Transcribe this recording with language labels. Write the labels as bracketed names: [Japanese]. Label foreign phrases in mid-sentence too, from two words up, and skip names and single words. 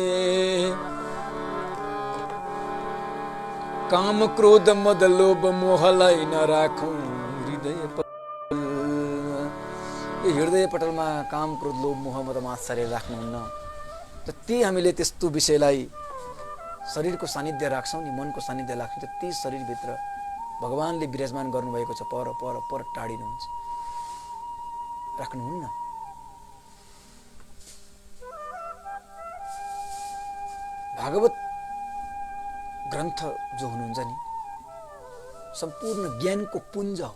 [Nepali] काम, क्रोध, मद, लोभ, मोहलाई नराखौं हृदय। यो हृदय पटलमा काम, क्रोध, लोभ, मोह, मद, मात्सर्य राख्नुहुन्न। त ती हामीले त्यस्तो विषयलाई शरीरको सानिध्य राख्छौँ नि, मनको सानिध्य राख्छौँ, त ती शरीरभित्र भगवानले विराजमान गर्नुभएको छ। पर पर पर टाढिनुहुन्छ, राख्नुहुन्न। भागवत ग्रन्थ जो हुनुहुन्छ नि, सम्पूर्ण ज्ञानको पुञ्ज हो।